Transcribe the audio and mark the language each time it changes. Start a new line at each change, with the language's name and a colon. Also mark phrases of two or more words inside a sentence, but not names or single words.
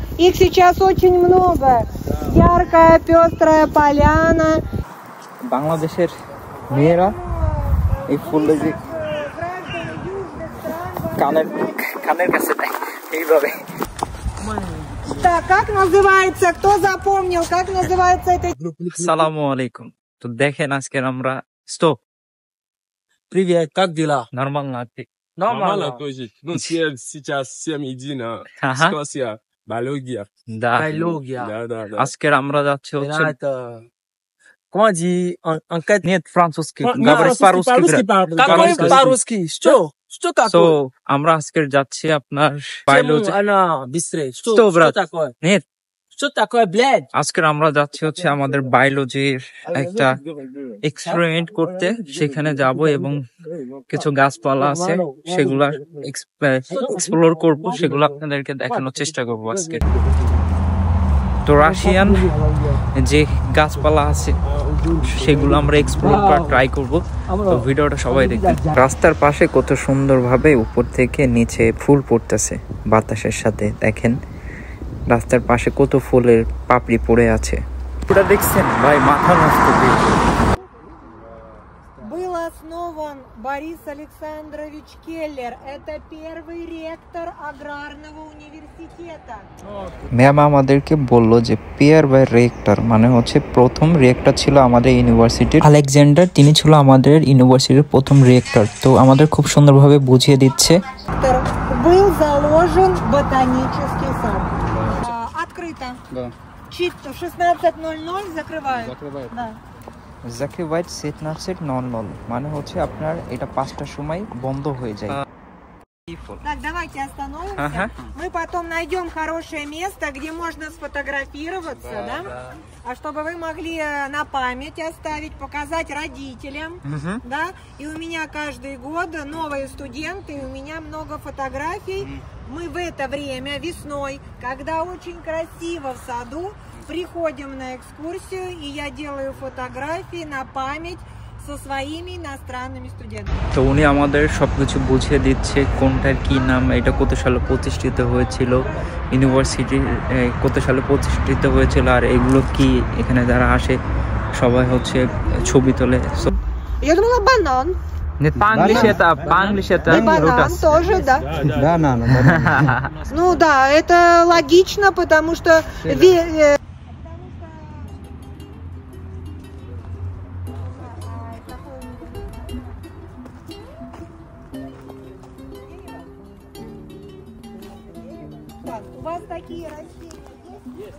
Russian: Их сейчас очень много. Яркая, пестрая поляna.
Bangla: বাংলাদেশের মেয়েরা এই ফুলটা যে কানের কাছে দেয় এইভাবে।
Russian: Так, как называется? Кто запомнил? Как называется это?
Arabic: السلام عليكم.
Bangla: То দেখেন আজকে আমরা стоп.
Russian: Привет, как дела? Нормально, а ты? Нормально тоже. Ну, сейчас 7 едино. Сколько я? Биология. Да. Биология. Да.
Bangla: আজকে আমরা যাচ্ছি হচ্ছে
Russian: Это...
French: Comment dit enquête?
Russian: Нет, французский. Говорить по-русски. Какой по-русски? Что такое?
Bangla: So, আমরা আজকে যাচ্ছি আপনার বায়োলজি।
Russian: Она быстрее. Что, брат? Что такое? Нет. Что такое, блядь?
Bangla: আজকে আমরা যাচ্ছি হচ্ছে আমাদের বায়োলজির একটা এক্সপেরিমেন্ট করতে। সেখানে যাব এবং কিছু গাছপালা আছে সেগুলা এক্সপ্লোর করব, সেগুলো আপনাদেরকে দেখানোর চেষ্টা করব আজকে। তো রাশিয়ান যে গাছপালা আছে সেগুলো আমরা এক্সপ্লোর করার ট্রাই করব। তো ভিডিওটা সবাই দেখবেন। রাস্তার পাশে কত সুন্দরভাবে উপর থেকে নিচে ফুল পড়তেছে বাতাসের সাথে। দেখেন রাস্তার পাশে কত ফুলের পাপড়ি পড়ে আছে। ওটা দেখছেন ভাই, মাথা নষ্ট।
Russian: Был основан Борис Александрович Келлер. Это первый ректор аграрного университета.
Bangla: ম্যাম আমাদেরকে বলল যে
Russian: первый ректор
Bangla: মানে হচ্ছে প্রথম রেক্টর ছিল আমাদের ইউনিভার্সিটির আলেকজান্ডার, তিনি ছিল আমাদের ইউনিভার্সিটির প্রথম রেক্টর। তো আমাদের খুব সুন্দরভাবে বুঝিয়ে দিচ্ছে।
Russian: Был заложен ботанический сад. Открыто. Да. В 16:00 закрывают. Да.
Bangla: Закрывать 17:00 মানে হচ্ছে আপনার এটা 5টার সময় বন্ধ হয়ে যায়।
Russian: Так, давайте остановимся. Мы потом найдем хорошее место, где можно сфотографироваться, да? А чтобы вы могли на память оставить, показать родителям, да? И у меня каждый год новые студенты, и у меня много фотографий. Мы в это время весной, когда очень красиво в саду, приходим на экскурсию, и я делаю фотографии на память со своими иностранными студентами.
Bangla: তো উনি আমাদের সবকিছু বুঝিয়ে দিচ্ছে কোনটার কি নাম, এটা কত সালে প্রতিষ্ঠিত হয়েছিল, ইউনিভার্সিটি কত সালে প্রতিষ্ঠিত হয়েছিল, আর এগুলো কি, এখানে যারা আসে সবাই হচ্ছে ছবি তোলে।
Russian: Я думала банан. Нет, по-английски это И банан тоже, да? Банан. Ну да, это логично, потому что у вас такие растения есть?